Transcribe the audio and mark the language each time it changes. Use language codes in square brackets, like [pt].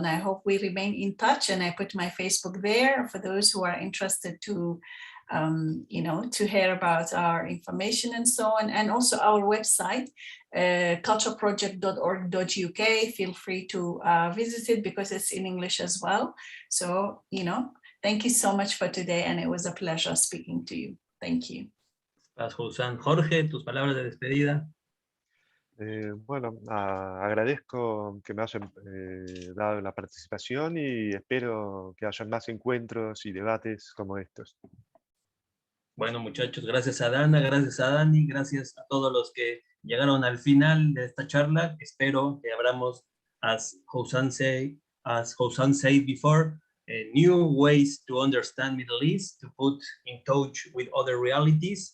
[en] And I hope we remain in touch, and I put my Facebook there for those who are interested to you know, to hear about our information and so on, and also our website, cultureproject.org.uk. Feel free to visit it because it's in English as well. So, you know, thank you so much for today, and it was a pleasure speaking to you. Thank you. Housam. [es] Jorge, tus palabras de despedida. Bueno, agradezco que me hayan dado la participación y espero que haya más encuentros y debates como estos. Bueno, muchachos, gracias a Dana, gracias a Dani, gracias a todos los que llegaron al final de esta charla. Espero que abramos, [en] as Housam said before, new ways to understand Middle East, to put in touch with other realities.